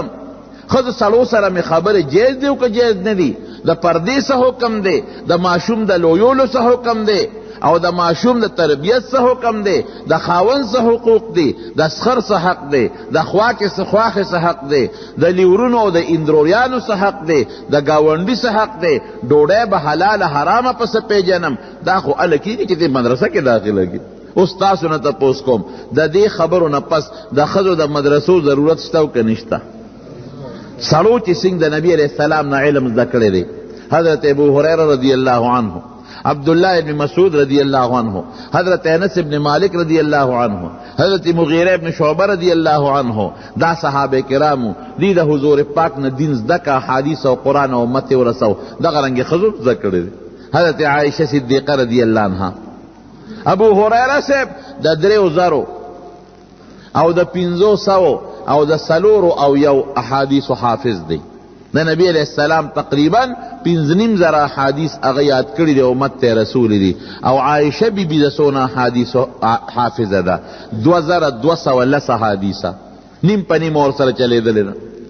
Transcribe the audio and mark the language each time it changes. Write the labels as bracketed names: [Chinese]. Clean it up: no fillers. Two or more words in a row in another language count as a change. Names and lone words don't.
[Pashto] ښځو سړو سره مې خبرې جایز دی او که جایز نه دي، د پردې څه حکم دی، د ماشوم د لویولو څه حکم دی، او د ماشوم د تربیت څه حکم دی، د خاوند څه حقوق دی، د سخر څه حق دی، د خواښې څه حق دی، د لیورونو او د اندروریانو څه حق دی، د ګاونډي څه حق دی، ډوډۍ به حلاله حرامه پسې پیژنم. دا خو هله کېږي چې دې مدرسه کې داخله کړي. اوس تاسو نه تپوس کوم، د دې خبرو نه پس د ښځو د مدرسو ضرورت شته او که نشته؟ سړو چې څنګه د نبی [Arabic] علیہ السلام [Pashto] نه علم زده کړی دی، حضرت ابو هریره [Arabic] رضی اللہ عنہ، [Pashto] عبداللہ ابن مسعود [Arabic] رضی اللہ عنہ، [Pashto] حضرت انس ابن مالک [Arabic] رضی اللہ عنہ، [Pashto] حضرت مغیرہ ابن شعبہ [Arabic] رضی اللہ عنہ، [Pashto] دا صحابہ کرامو دی د حضور پاک نه دین زده کا، حدیث او قرآن او امت ورسو، دغه رنګ ښځو زده کړی دی. حضرت عائشہ صدیقہ [Arabic] رضی اللہ عنہ، [Pashto] ابو هریره صاحب د 3000 او د 500 او د 401 احادیث حافظ دی. د نبی [Arabic] علیہ السلام [Pashto] تقریبا 5,500 احادیث هغه یاد کړي دي، امت ته رسول دي. او عائشہ بی بی د څونه احادیث حافظه ده، 2210 احادیثه، نیم په نیم ورسره چلېدلې ده.